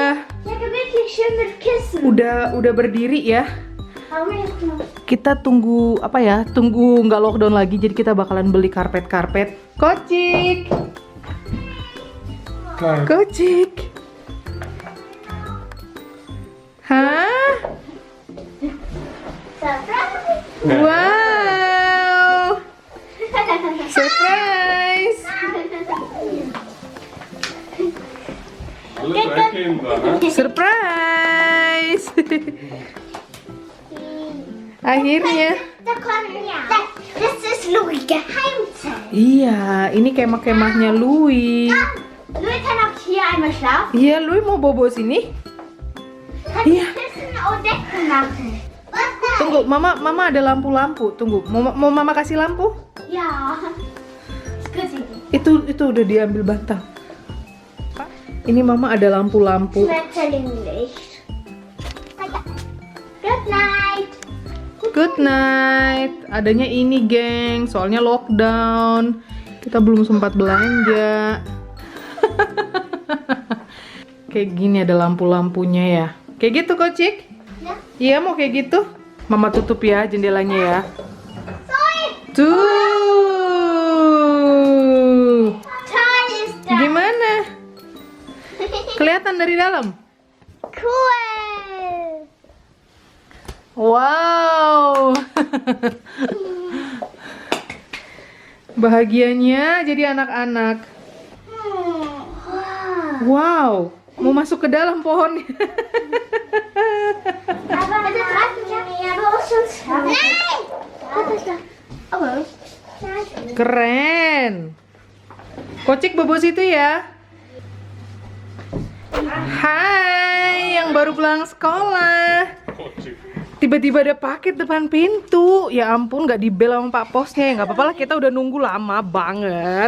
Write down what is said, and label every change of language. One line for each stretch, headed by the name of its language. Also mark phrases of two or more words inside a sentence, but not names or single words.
German: Ja, gemütlich schön mit Kissen.
Indonesian: udah berdiri ya.
German: Aber jetzt noch.
Indonesian: Kita tunggu apa ya? Tunggu nggak lockdown lagi, jadi kita bakalan beli karpet. Kocik,
German: Klein. kocik. Hah?
English: Surprise! Wow! Surprise!
German: Alles für Kinder, ne?
Indonesian: Surprise! Akhirnya.
German: Da kommt ja. Das ist Louis Geheimzeit.
Indonesian: Iya, ini kemah-kemahnya Louis.
German: Louis kann auch hier einmal schlafen.
Indonesian: Iya, Louis mau bobo sini.
German: Kann
Indonesian: Iya.
German: Kissen und Decken machen. Was da?
Indonesian: Tunggu, mama ada lampu-lampu. Tunggu, mau mama kasih lampu?
German: Ja. Ist gut Idee.
Indonesian: Itu udah diambil batang. Ini mama ada lampu-lampu.
German: Schmetterlinglicht.
English: Good night. Good night.
Indonesian: Adanya ini, geng. Soalnya lockdown. Kita belum sempat belanja. Kayak gini ada lampu-lampunya ya. Kayak gitu, Kocik? Ja. Iya, mau kayak gitu. Mama tutup ya jendelanya ya.
German: Toll.
Indonesian: Tuh.
German: Toll ist das.
Indonesian: Gimana? Kelihatan dari dalam?
English: Cool. Wow.
Indonesian: Bahagianya jadi anak-anak. Wow. Mau masuk ke dalam pohon.
German: Aber bitte treffen wir uns. Nein. Was ist das? Aber
Indonesian: Keren. Kocik bobo situ ya. Hai, yang baru pulang sekolah. Kocik. Tiba-tiba ada paket depan pintu. Ya ampun, nggak dibel sama Pak Posnya. Ya nggak apa-apa lah, kita udah nunggu lama banget.